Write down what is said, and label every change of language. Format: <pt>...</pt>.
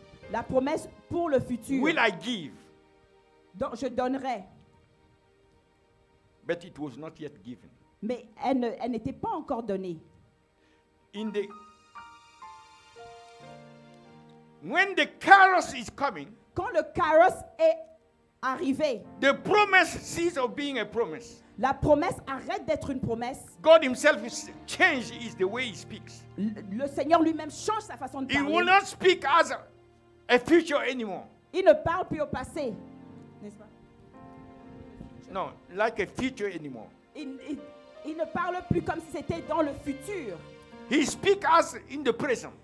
<fr>La promesse pour le futur.</fr> <en>Will I give?</en> <fr>Donc, je donnerai.</fr> <en>But it was not yet given.</en> <fr>Mais elle n'était pas encore donnée.</fr> <en>When the Kairos is coming,</en> <fr>quand le Kairos est arrivé,</fr> <en>the promise ceases of being a promise.</en> <fr>La promesse arrête d'être une promesse.</fr> <en>God himself changes the way he speaks.</en> <fr>Le Seigneur lui-même change sa façon de</fr> <en>He</en> <fr>parler.</fr> <en>will not speak as a future anymore.</en> <fr>Il ne parle plus au passé, n'est-ce pas?</fr> <en>No, like a future anymore.</en> <fr>Il ne parle plus comme si c'était dans le futur.</fr> <en>He speaks as in the present.</en>